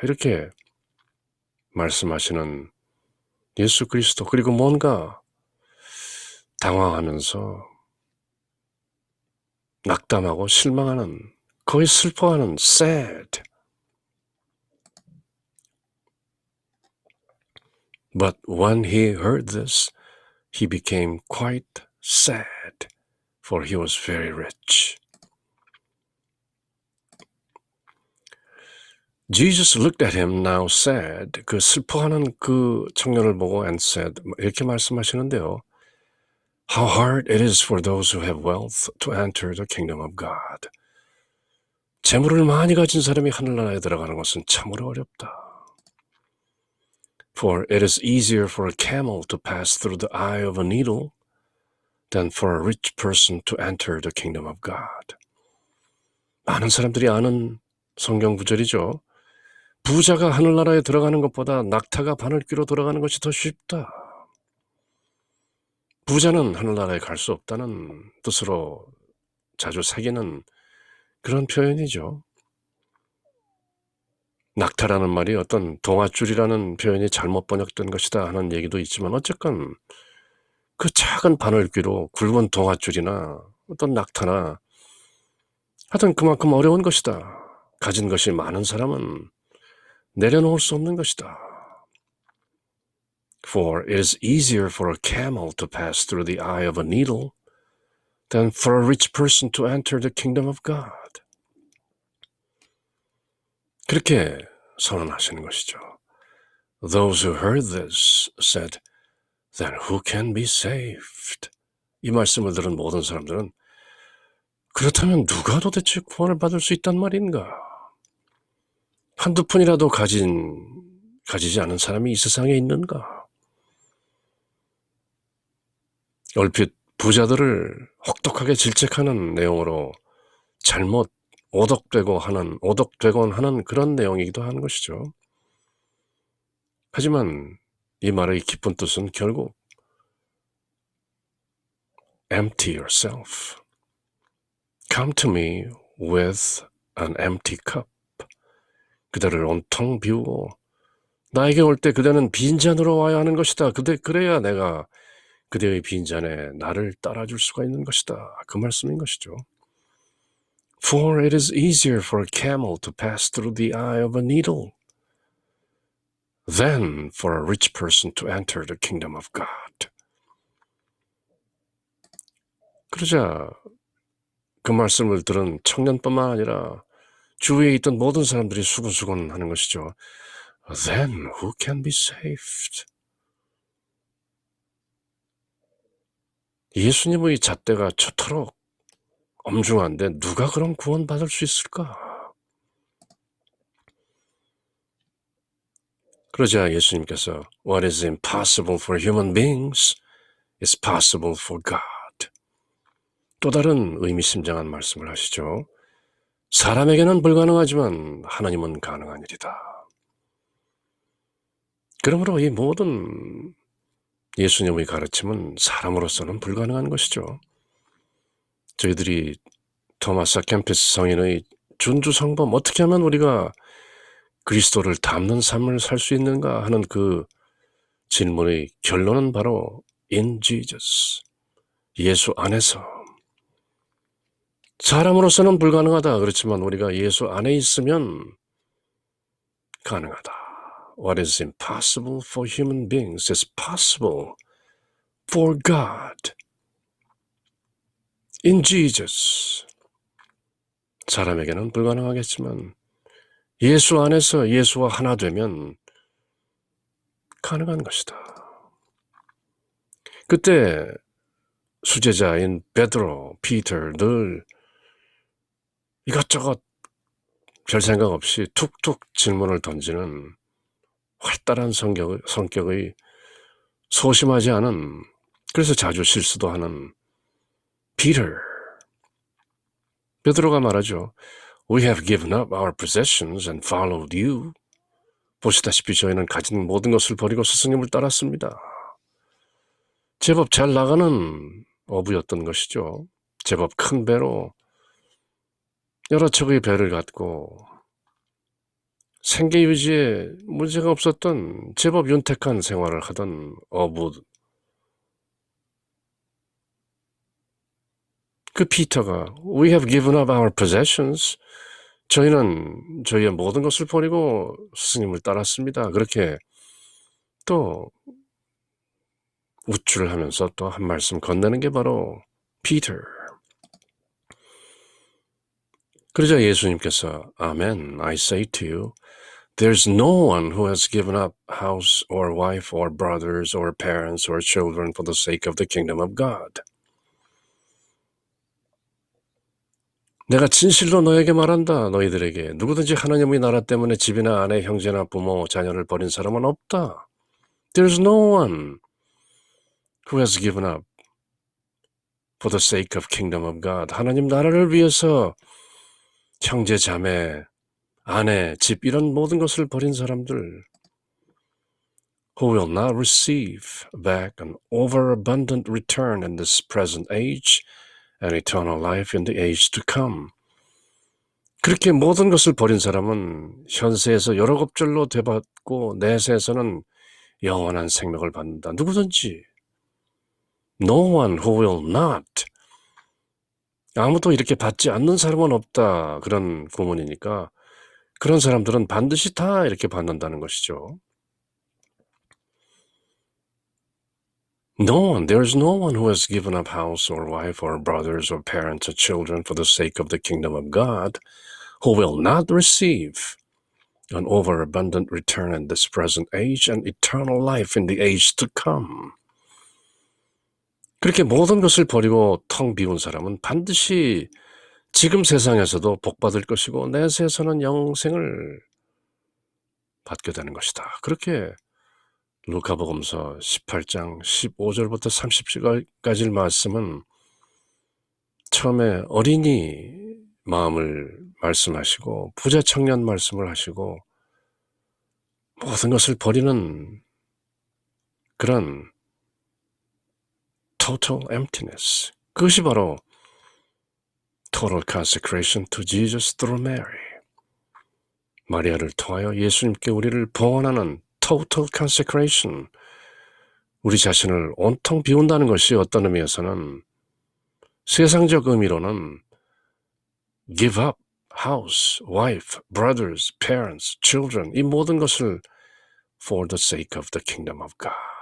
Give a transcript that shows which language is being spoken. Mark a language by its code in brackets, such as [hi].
[ko] 이렇게 말씀하시는 예수 그리스도 그리고 뭔가 당황하면서 낙담하고 실망하는 거의 슬퍼하는 [en] sad. But when he heard this, he became quite sad, for he was very rich. Jesus looked at him now sad. [ko] 그 슬퍼하는 그 청년을 보고 [en] and said [ko] 이렇게 말씀하시는데요. [en] How hard it is for those who have wealth to enter the kingdom of God. [ko] 재물을 많이 가진 사람이 하늘나라에 들어가는 것은 참으로 어렵다. [en] For it is easier for a camel to pass through the eye of a needle than for a rich person to enter the kingdom of God. [ko] 많은 사람들이 아는 성경 구절이죠. 부자가 하늘나라에 들어가는 것보다 낙타가 바늘귀로 들어가는 것이 더 쉽다. 부자는 하늘나라에 갈 수 없다는 뜻으로 자주 새기는 그런 표현이죠. 낙타라는 말이 어떤 동아줄이라는 표현이 잘못 번역된 것이다 하는 얘기도 있지만 어쨌건 그 작은 바늘귀로 굵은 동아줄이나 어떤 낙타나 하여튼 그만큼 어려운 것이다. 가진 것이 많은 사람은 내려놓을 수 없는 것이다. [en] For it is easier for a camel to pass through the eye of a needle than for a rich person to enter the kingdom of God. [ko] 그렇게 선언하시는 것이죠. [en] Those who heard this said, Then who can be saved? [ko] 이 말씀을 들은 모든 사람들은 그렇다면 누가 도대체 구원을 받을 수 있단 말인가? 한두 푼이라도 가지지 않은 사람이 이 세상에 있는가? 얼핏 부자들을 혹독하게 질책하는 내용으로 잘못 오덕되곤 하는 그런 내용이기도 하는 것이죠. 하지만 이 말의 깊은 뜻은 결국 [en] empty yourself. Come to me with an empty cup. [ko] 그대를 온통 비우고 나에게 올 때 그대는 빈잔으로 와야 하는 것이다. 그래야 내가 그대의 빈잔에 나를 따라줄 수가 있는 것이다. 그 말씀인 것이죠. [en] For it is easier for a camel to pass through the eye of a needle than for a rich person to enter the kingdom of God. [ko] 그러자 그 말씀을 들은 청년뿐만 아니라 주위에 있던 모든 사람들이 수근수근 하는 것이죠. [en] Then who can be saved? [ko] 예수님의 잣대가 저토록 엄중한데 누가 그런 구원받을 수 있을까? 그러자 예수님께서 [en] What is impossible for human beings is possible for God. [ko] 또 다른 의미심장한 말씀을 하시죠. 사람에게는 불가능하지만 하나님은 가능한 일이다. 그러므로 이 모든 예수님의 가르침은 사람으로서는 불가능한 것이죠. 저희들이 토마스 캠피스 성인의 준주성범, 어떻게 하면 우리가 그리스도를 닮는 삶을 살 수 있는가 하는 그 질문의 결론은 바로 [en] in Jesus, [ko] 예수 안에서. 사람으로서는 불가능하다. 그렇지만 우리가 예수 안에 있으면 가능하다. [en] What is impossible for human beings is possible for God. In Jesus. [ko] 사람에게는 불가능하겠지만 예수 안에서 예수와 하나 되면 가능한 것이다. 그때 수제자인 베드로, 피터 늘 이것저것 별 생각 없이 툭툭 질문을 던지는 활달한 성격의 소심하지 않은, 그래서 자주 실수도 하는 피터. 베드로가 말하죠. [en] We have given up our possessions and followed you. [ko] 보시다시피 저희는 가진 모든 것을 버리고 스승님을 따랐습니다. 제법 잘 나가는 어부였던 것이죠. 제법 큰 배로 여러 척의 배를 갖고 생계 유지에 문제가 없었던 제법 윤택한 생활을 하던 어부. 그 피터가 [en] We have given up our possessions. [ko] 저희는 저희의 모든 것을 버리고 스승님을 따랐습니다. 그렇게 또 우쭐을 하면서 또 한 말씀 건네는 게 바로 피터. 그러자 예수님께서 [en] Amen, I say to you, there's no one who has given up house or wife or brothers or parents or children for the sake of the kingdom of God. [ko] 내가 진실로 너에게 말한다. 너희들에게 누구든지 하나님의 나라 때문에 집이나 아내, 형제나 부모, 자녀를 버린 사람은 없다. [en] There's no one who has given up for the sake of kingdom of God. [ko] 하나님 나라를 위해서 형제, 자매, 아내, 집 이런 모든 것을 버린 사람들 [en] who will not receive back an overabundant return in this present age and eternal life in the age to come. [ko] 그렇게 모든 것을 버린 사람은 현세에서 여러 겁절로 되받고 내세에서는 영원한 생명을 받는다. 누구든지. [en] No one who will not. [ko] 아무도 이렇게 받지 않는 사람은 없다. 그런 구문이니까 그런 사람들은 반드시 다 이렇게 받는다는 것이죠. [en] No one, there's no one who has given up house or wife or brothers or parents or children for the sake of the kingdom of God who will not receive an overabundant return in this present age and eternal life in the age to come. [ko] 그렇게 모든 것을 버리고 텅 비운 사람은 반드시 지금 세상에서도 복받을 것이고 내세에서는 영생을 받게 되는 것이다. 그렇게 루카복음서 18장 15절부터 30절까지 말씀은 처음에 어린이 마음을 말씀하시고 부자 청년 말씀을 하시고 모든 것을 버리는 그런 [en] total emptiness. [ko] 그것이 바로 [en] total consecration to Jesus through Mary. [ko] 마리아를 통하여 예수님께 우리를 봉헌하는 [en] total consecration. [ko] 우리 자신을 온통 비운다는 것이 어떤 의미에서는 세상적 의미로는 give up house, wife, brothers, parents, children 이 모든 것을 [en] for the sake of the kingdom of God.